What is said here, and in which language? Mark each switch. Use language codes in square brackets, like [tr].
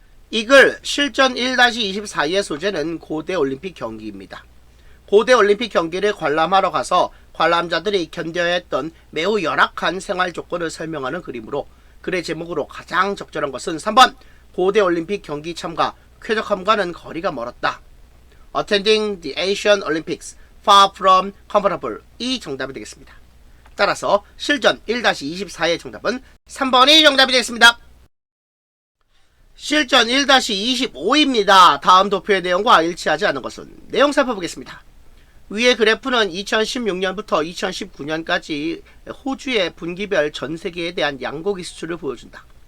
[ko] 이글 실전 1-24의 소재는 고대 올림픽 경기입니다. 고대 올림픽 경기를 관람하러 가서 관람자들이 견뎌야 했던 매우 열악한 생활 조건을 설명하는 그림으로 글의 제목으로 가장 적절한 것은 3번 고대 올림픽 경기 참가 쾌적함과는 거리가 멀었다. [en] Attending the Asian Olympics far from comfortable 이 정답이 되겠습니다. [ko] 따라서 실전 1-24의 정답은 3번이 정답이 되겠습니다. 실전 1-25입니다. 다음 도표의 내용과 일치하지 않은 것은 내용 살펴보겠습니다. 위의 그래프는 2016년부터 2019년까지 호주의 분기별 전세계에 대한 양고기 수출을 보여준다.